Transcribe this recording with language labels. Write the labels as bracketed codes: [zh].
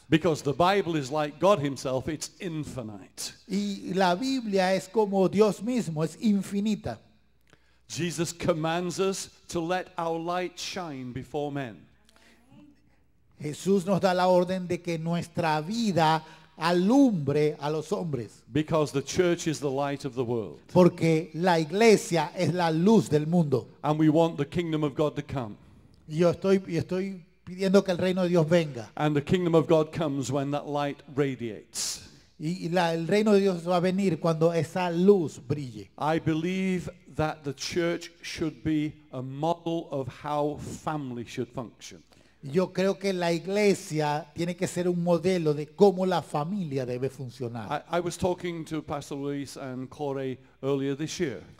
[en] Because the Bible is like God himself, it's infinite. [es] Y la Biblia es como Dios mismo, es infinita. [en] Jesus commands us to let our light shine before men. [es] Jesús nos da la orden de que nuestra vida alumbre a los hombres. [en] Because the church is the light of the world. [es] Porque la iglesia es la luz del mundo. [en] And we want the kingdom of God to come. [es] Y yo estoy pidiendo que el reino de Dios venga. [en] And the kingdom of God comes when that light radiates. [es] Y el reino de Dios va a venir cuando esa luz brille. [en] I believe that the church should be a model of how family should function. [es] Yo creo que la iglesia tiene que ser un modelo de cómo la familia debe funcionar. [en] I was talking to Pastor Luis and Corey earlier this year.